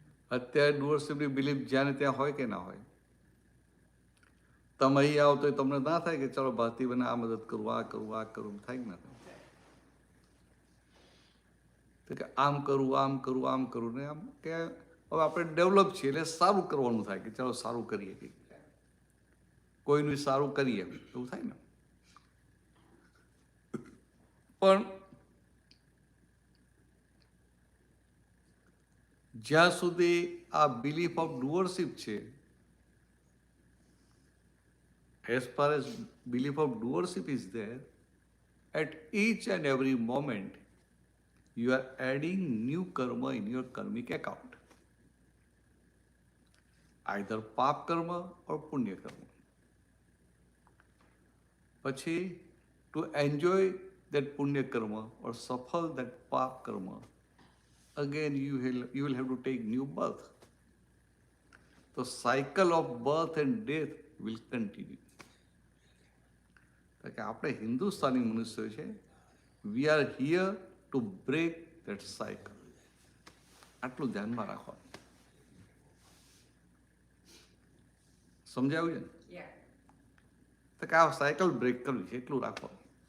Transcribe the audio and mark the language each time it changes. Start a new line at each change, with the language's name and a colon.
Gujarati: અત્યારે ડુઅરશિપની બિલીફ જ્યાં ને ત્યાં હોય કે ના હોય. તમે અહીં આવો તો તમને ના થાય કે ચાલો ભારતીબેન આ મદદ કરું, આ કરું, થાય કે ના થાય? તો કે આમ કરું ને આમ કે હવે આપણે ડેવલપ છીએ એટલે સારું કરવાનું થાય કે ચાલો સારું કરીએ, કંઈક કોઈનું સારું કરીએ એવું થાય ને. પણ જ્યાં સુધી આ બિલીફ ઓફ ડુઅરશિપ છે,
English: as far as belief of doership is there, at each and every moment you are adding new karma in your karmic account, either pap karma or punya karma. પછી to enjoy that punya karma or safal that pap karma, again you will have to take new birth. The cycle of birth and death will continue.
Gujarati: કે આપણે હિન્દુસ્તાની મનુષ્યો છે,
English: We are here to break that cycle.
Gujarati: આટલું ધ્યાનમાં રાખવાનું. સમજાવ્યું છે ને? તો કે આ સાયકલ બ્રેક કરવી છે એટલું રાખવાનું.